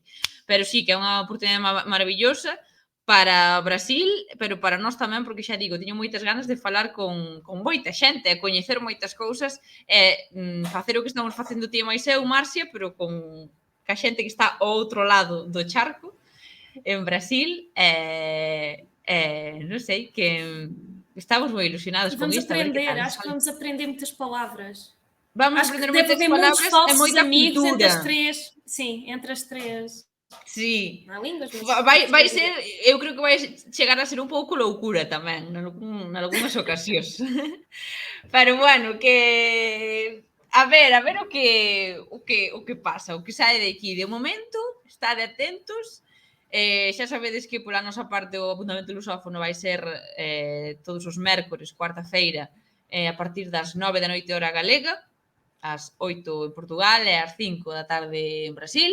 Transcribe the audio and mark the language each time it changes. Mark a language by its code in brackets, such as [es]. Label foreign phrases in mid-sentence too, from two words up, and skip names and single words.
[gl] Pero sí que é unha oportunidade maravillosa para Brasil, pero para nós tamén, porque xa digo, teño moitas ganas de falar con moita xente, e coñecer moitas cousas, e facer o que estamos facendo ti e máis eu, Marcia, pero con a xente que está ao outro lado do charco, en Brasil, non sei, que estamos moi ilusionados con isto. [pt] Vamos aprender, acho que vamos aprender muitas palavras. [gl] Vamos aprender moitas palavras e moita cultura. [pt] Entre as três, sim, entre as três. [gl] Sí. Línguas, vai ser, eu creo que vai chegar a ser un pouco loucura tamén, nalgúnas ocasións. Pero bueno, que a ver o que pasa, o que sae de aquí. De momento, estade atentos. Xa sabedes que pola nosa parte o apuntamento lusófono vai ser todos os mércores, cuarta-feira, a partir das 9 da noite hora galega, ás 8 en Portugal e ás 5 da tarde en Brasil.